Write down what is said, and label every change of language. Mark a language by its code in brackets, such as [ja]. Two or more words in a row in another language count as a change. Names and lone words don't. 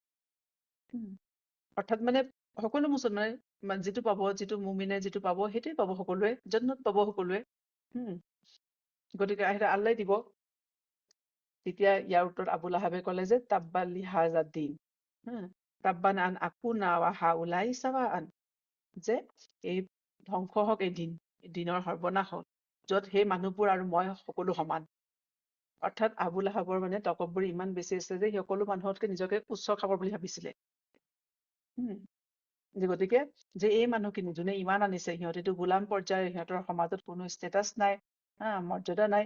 [as] অৰ্থাৎ মানে সকলো মুছলমানে যিটো পাব, যিটো মুমিনে যিটো পাব সেইটোৱে পাব সকলোৱে, জান্নাত পাব সকলোৱে। গতিকে আল্লাহ দিব। তেতিয়া ইয়াৰ উত্তৰত আবু লাহাবে ক'লে যে [ar] تبا لهذا الدين تبا أن أكون وهؤلاء سواء, [as] যে এই ধ্বংস হওক এই দিনৰ সৰ্বনাশ হওক, য'ত সেই মানুহবোৰ আৰু মই সকলো সমান। অৰ্থাৎ আবু লাহাবৰ মানে তকব্বুৰ ইমান বেছি আছে যে সকলো মানুহতকে নিজকে উচ্চ খাবৰ বুলি ভাবিছিলে। গতিকে যে এই মানুহখিনি যোনে ইমান আনিছে সিহঁতেতো গোলাম পৰ্যায়ৰ, সিহঁতৰ সমাজত কোনো ষ্টেটাছ নাই, মৰ্যাদা নাই।